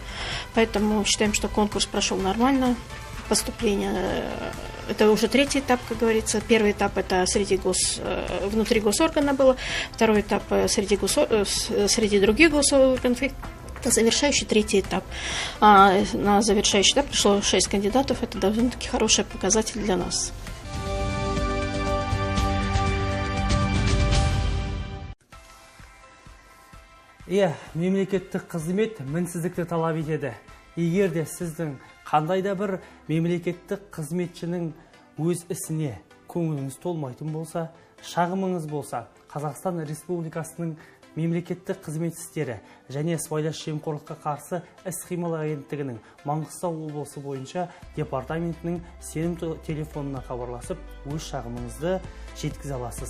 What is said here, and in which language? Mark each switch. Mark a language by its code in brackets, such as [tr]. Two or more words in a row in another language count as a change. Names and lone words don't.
[ru] Поэтому считаем, что конкурс прошел нормально. Поступление – это уже третий этап, как говорится. Первый этап – это внутри госоргана было. Второй этап – среди других госорганов. Это завершающий третий этап. На завершающий этап пришло 6 кандидатов. Это довольно-таки хороший показатель для нас. [kk] Мемлекеттік қызмет мінсіздікті талап етеді. Егер де сіздің қандай да бір мемлекеттік қызметшінің өз ісіне көңіліңіз толмайтын болса, шағымыңыз болса, Қазақстан Республикасының мемлекеттік қызмет істері және сыбайлас жемқорлыққа қарсы іс-қимыл агенттігінің Маңғыстау облысы бойынша департаментінің сенім телефонына хабарласып, өз шағымыңызды жеткізе аласыз.